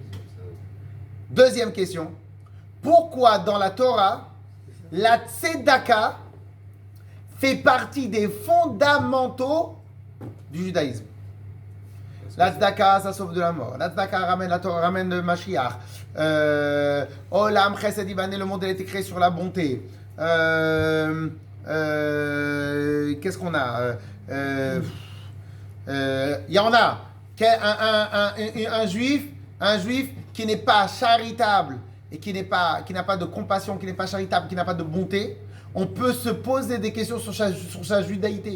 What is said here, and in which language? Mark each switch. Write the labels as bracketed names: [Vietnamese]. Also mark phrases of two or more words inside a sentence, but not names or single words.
[French] Deuxième question. Pourquoi dans la Torah, la tzedaka fait partie des fondamentaux du judaïsme? La tzedaka, ça sauve de la mort. La tzedaka ramène la Torah, ramène le Mashiach. [Hebrew] עולם חסד יבנה, [French] le monde a été créé sur la bonté. Qu'est-ce qu'on a? Il y en a. Un juif qui n'est pas charitable et qui n'a pas de compassion, qui n'est pas charitable, qui n'a pas de bonté, on peut se poser des questions sur sa judaïté.